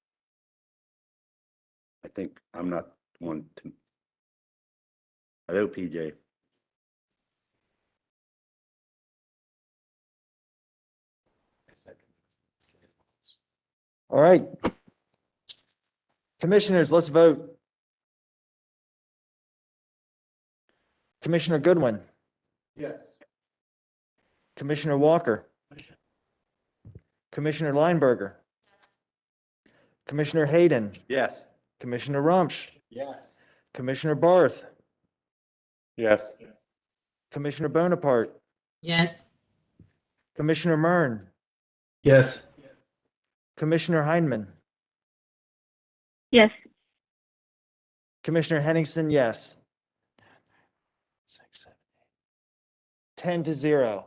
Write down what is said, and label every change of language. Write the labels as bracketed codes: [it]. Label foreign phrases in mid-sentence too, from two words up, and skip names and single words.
[en] I think I'm not one to. Hello, PJ. All right. Commissioners, let's vote. Commissioner Goodwin. Yes. Commissioner Walker. Commissioner Lineberger. Commissioner Hayden. Yes. Commissioner Rumsch. Yes. Commissioner Barth. Yes. Commissioner Bonaparte. Yes. Commissioner Mern. Yes. Commissioner Heineman. Yes. Commissioner Henningsen, yes. 10-0.